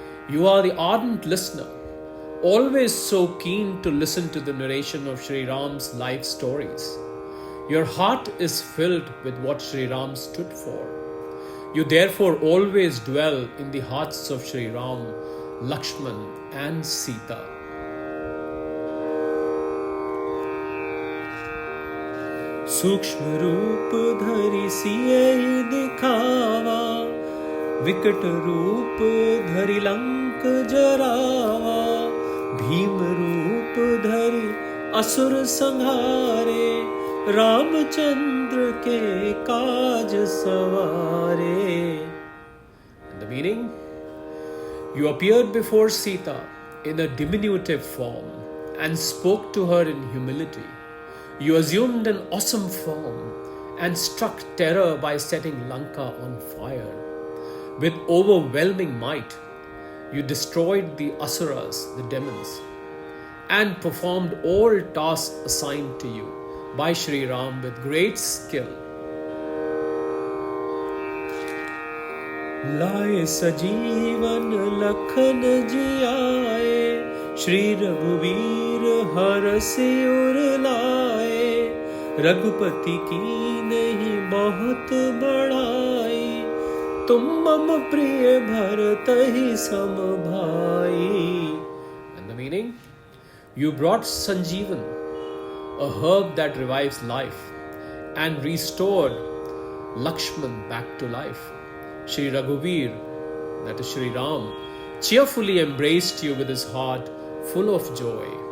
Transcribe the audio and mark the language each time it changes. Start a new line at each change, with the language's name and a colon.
English: You are the ardent listener, always so keen to listen to the narration of Sri Ram's life stories. Your heart is filled with what Sri Ram stood for. You therefore always dwell in the hearts of Sri Ram, Lakshman and Sita.
Awadhi: सूक्ष्म रूप धरि सियहि दिखावा, विकट रूप धरि लंक जरावा, भीम रूप धरि असुर संहारे, रामचंद्र के काज सवारे.
English: And the meaning? You appeared before Sita in a diminutive form and spoke to her in humility. You assumed an awesome form and struck terror by setting Lanka on fire. With overwhelming might, you destroyed the Asuras, the demons, and performed all tasks assigned to you by Sri Ram with great skill.
Awadhi: लाए सजीवन लखन जियाए, श्री रघुवीर हरषि उर लाए, रघुपति की नहीं बहुत बड़ाई, तुम मम प्रिय भरत ही सम भाई.
English: And the meaning? You brought Sanjeevan, a herb that revives life, and restored Lakshman back to life. Shri Raghuveer, that is Shri Ram, cheerfully embraced you with his heart full of joy.